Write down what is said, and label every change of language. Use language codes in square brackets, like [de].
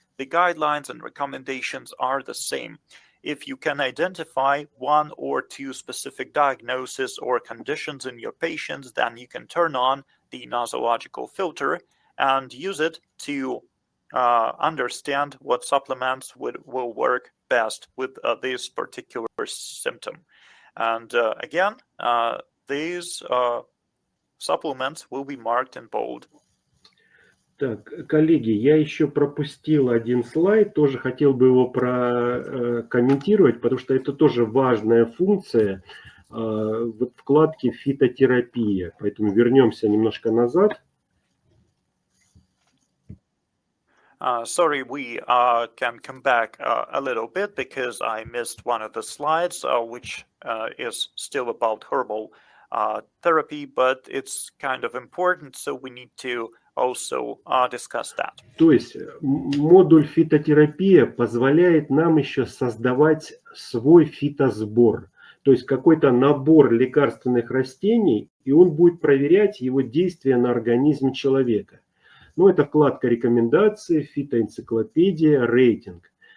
[en] The guidelines and recommendations are the same. If you can identify 1 or 2 specific diagnoses or conditions in your patients, then you can turn on the nosological filter and use it to understand what supplements will work best with this particular symptom. And again, these supplements will be marked in bold. [ru] Так, коллеги, я еще пропустил один слайд, тоже хотел бы его прокомментировать, потому что это тоже важная функция вот вкладки «Фитотерапия». Поэтому вернемся немножко назад. [en] Sorry, we can come back a little bit because I missed one of the slides, which is still about herbal therapy, but it's kind of important, so we need to also discuss that. [ru] То есть модуль фитотерапия позволяет нам еще создавать свой фитосбор. То есть какой-то набор лекарственных растений, и он будет проверять его действие на организме человека. Ну, это вкладка рекомендации, фитоэнциклопедия, рейтинг.